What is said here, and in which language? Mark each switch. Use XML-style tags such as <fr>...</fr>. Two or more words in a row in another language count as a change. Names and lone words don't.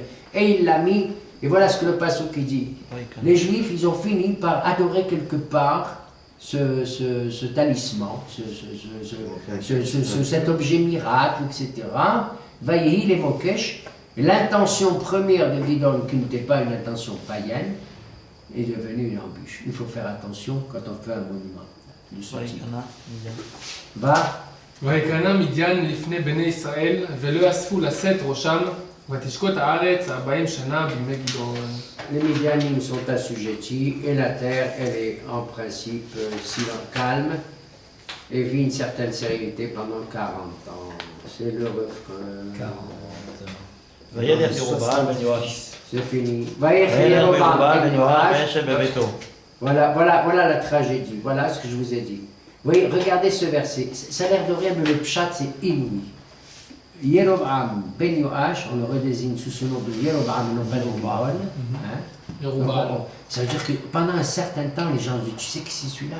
<fr>Et il l'a mis, et voilà ce que le Passouk dit. Les Juifs, ils ont fini par adorer quelque part ce talisman, cet objet miracle, etc.</fr> <he>ויהי לו למוקש.</he> <fr>L'intention première de Guidon, qui n'était pas une intention païenne, est devenue une embûche. Il faut faire attention quand on fait un monument. Va.</fr> <he>ויקרנה מדיין לפני בני ישראל, ולא אספו לשאת ראשם, ותשקוט הארץ 40 שנה בימי גדעון.</he> <fr>Les Midianim sont assujettis et la terre, elle est en principe calme et vit une certaine sérénité pendant 40 ans. C'est le refrain. 40 ans.</fr> <he>וילך ירבעם בן יואש.</he> <fr>C'est fini.</fr> <he>וילך ירבעם בן יואש וישב בביתו.</he> <fr>Voilà la tragédie, voilà ce que je vous ai dit. Vous voyez, regardez ce verset, ça a l'air de rien, mais le pshat c'est inouï. Yeroboam ben Yoash, on le redésigne sous ce nom de Yeroboam, non ben Yeroboam. Ça veut dire que pendant un certain temps, les gens disent, tu sais qui c'est celui-là?</fr>